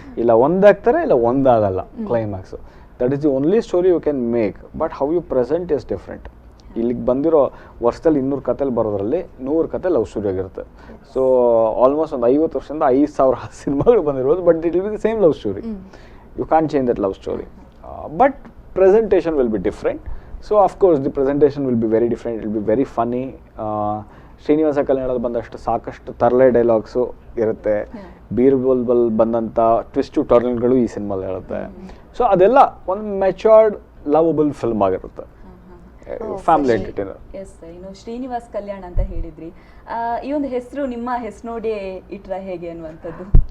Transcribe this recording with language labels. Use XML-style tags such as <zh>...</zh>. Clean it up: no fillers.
<kn>ಇಲ್ಲ ಒಂದಾಗ್ತಾರೆ, ಇಲ್ಲ ಒಂದಾಗಲ್ಲ climax.</kn> <en>That is the only story you can make. But how you present is different.</en> <kn>ಇಲ್ಲಿಗೆ ಬಂದಿರೋ ವರ್ಷದಲ್ಲಿ 200 ಕಥೆಲಿ ಬರೋದ್ರಲ್ಲಿ 100 ಕತೆ ಲವ್ ಸ್ಟೋರಿ ಆಗಿರುತ್ತೆ. ಸೊ ಆಲ್ಮೋಸ್ಟ್ ಒಂದು 50 ವರ್ಷದಿಂದ 5000 ಸಿನಿಮಾಗಳು ಬಂದಿರೋದು,</kn> <en>But it will be the same love story. You can't change that love story. But presentation will be different. So of course the presentation will be very different. It will be very funny.</en> <kn>Srinivasa ಕಲ್ಯಾಣದಲ್ಲಿ ಬಂದಷ್ಟು ಸಾಕಷ್ಟು ತರಲೆ dialogues ಇರುತ್ತೆ. ಬೀರ್ಬಲ್ ಬಂದಂಥ twist ಟರ್ನ್ಗಳು ಈ ಸಿನಿಮಾದಲ್ಲಿ ಇರುತ್ತೆ. So ಅದೆಲ್ಲ ಒಂದು matured lovable film ಆಗಿರುತ್ತೆ. Family entertainer. ಎಸ್, ಇನ್ನು ಶ್ರೀನಿವಾಸ್ ಕಲ್ಯಾಣ ಅಂತ ಹೇಳಿದ್ರಿ, ಈ ಒಂದು ಹೆಸರು ನಿಮ್ಮ ಹೆಸರು ನೋಡಿ ಇಟ್ರ ಹೇಗೆ ಅನ್ನುವಂಥದ್ದು?</kn>